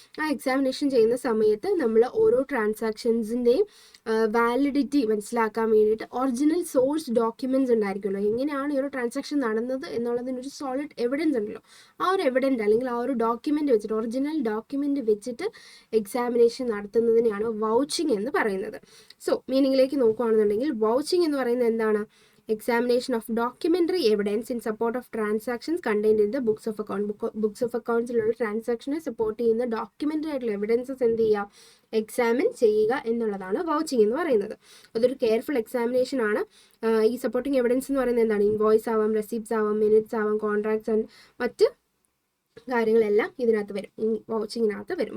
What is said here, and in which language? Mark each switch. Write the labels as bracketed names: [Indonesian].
[Malayalam] ആ എക്സാമിനേഷൻ ചെയ്യുന്ന സമയത്ത് നമ്മൾ ഓരോ ട്രാൻസാക്ഷൻസിൻ്റെയും വാലിഡിറ്റി മനസ്സിലാക്കാൻ വേണ്ടിയിട്ട് ഒറിജിനൽ സോഴ്സ് ഡോക്യുമെന്റ്സ് ഉണ്ടായിരിക്കുമല്ലോ. എങ്ങനെയാണ് ഈ ഒരു ട്രാൻസാക്ഷൻ നടന്നത് എന്നുള്ളതിനൊരു സോളിഡ് എവിഡൻസ് ഉണ്ടല്ലോ. ആ ഒരു എവിഡൻറ്റ് അല്ലെങ്കിൽ ആ ഒരു ഡോക്യുമെന്റ് വെച്ചിട്ട്, ഒറിജിനൽ ഡോക്യുമെന്റ് വെച്ചിട്ട് എക്സാമിനേഷൻ നടത്തുന്നതിനെയാണ് വൗച്ചിങ് എന്ന് പറയുന്നത്. സോ മീനിങ്ങിലേക്ക് നോക്കുകയാണെന്നുണ്ടെങ്കിൽ വൗച്ചിങ് എന്ന് പറയുന്നത് എന്താണ്? [English] examination of documentary evidence in support of transactions contained in the books of account. [Malayalam] Books of accounts ഉള്ള ട്രാൻസാക്ഷനെ സപ്പോർട്ട് ചെയ്യുന്ന ഡോക്യുമെന്ററി ആയിട്ടുള്ള എവിഡൻസസ് എന്ത് ചെയ്യുക? എക്സാമിൻ ചെയ്യുക എന്നുള്ളതാണ് വൗച്ചിങ് എന്ന് പറയുന്നത്. അതൊരു കെയർഫുൾ എക്സാമിനേഷൻ ആണ്. ഈ സപ്പോർട്ടിങ് എവിഡൻസ് എന്ന് പറയുന്നത് എന്താണ്? ഇൻവോയ്സ് ആവാം, റെസിപ്റ്റ്സ് ആവാം, മിനിറ്റ്സ് ആവാം, കോൺട്രാക്ട്സ് ആൻഡ് മറ്റ് കാര്യങ്ങളെല്ലാം ഇതിനകത്ത് വരും, ഈ വൗച്ചിങ്ങിനകത്ത് വരും.